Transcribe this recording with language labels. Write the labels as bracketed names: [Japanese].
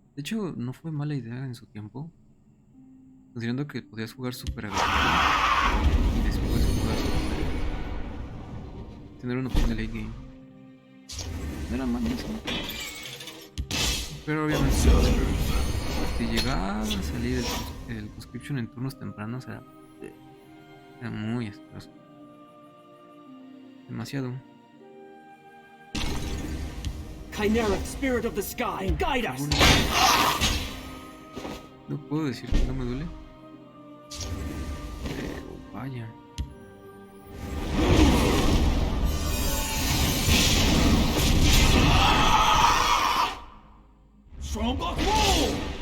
[Spanish] De hecho, no fue mala idea en su tiempo. Considerando que podías jugar super agresivo y después jugar tener una opción de late game. No era mal eso. Pero obviamente si llegaba a salir el Conscription en turnos tempranos era muy escaso. Demasiado. [English] Chimeric spirit of the sky, guide us. [Spanish] No puedo decir que no me duele. Pero vaya. [English] Strongbox roll.